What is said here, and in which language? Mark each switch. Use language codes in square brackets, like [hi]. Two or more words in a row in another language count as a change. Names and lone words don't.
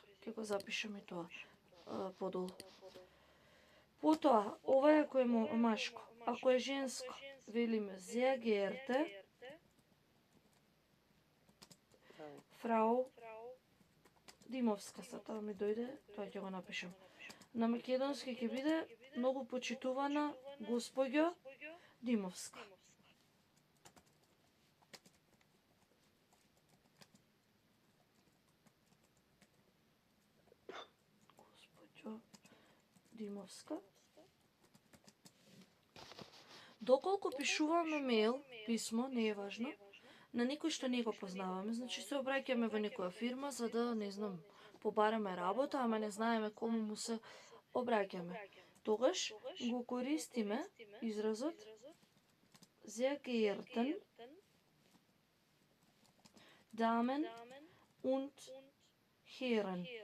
[mk] Ќе го запишеме тоа подолу. Потоа, ова е ако е машко. Ако е женско, велиме [de] sehr geehrte Frau [mk] Димовска. Тоа ми дојде, тоа ќе го напишем. На македонски ќе биде многу почитувана госпоѓа Димовска. Госпоѓа Димовска. Доколку пишуваме мејл, писмо, не е важно, на некој што не го познаваме, значи се обраќаме во некоја фирма за да, не знам, побараме работа, ама не знаеме кому му се обраќаме. Тогаш го користиме изразот [de] sehr geehrten Damen und Herren.